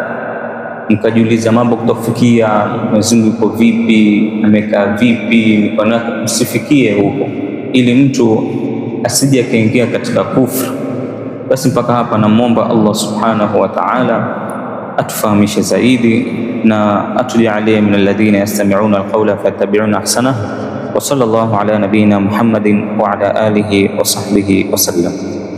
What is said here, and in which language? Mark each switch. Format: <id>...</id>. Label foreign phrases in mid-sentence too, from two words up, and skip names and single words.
<sw>Mkajiuliza mambo kutofikia Mwenyezi Mungu yuko vipi, amekaa vipi, mikono yake, msifikie huko ili mtu asije akaingia katika kufru. Basi mpaka hapa namuomba Allah</sw> <ar>سبحانه وتعالى</ar> <sw>atufahamishe zaidi na atujalie</sw> <ar>من الذين يستمعون القول فيتبعون أحسنه. وصلى الله على نبينا محمد وعلى آله وصحبه وسلم.</ar>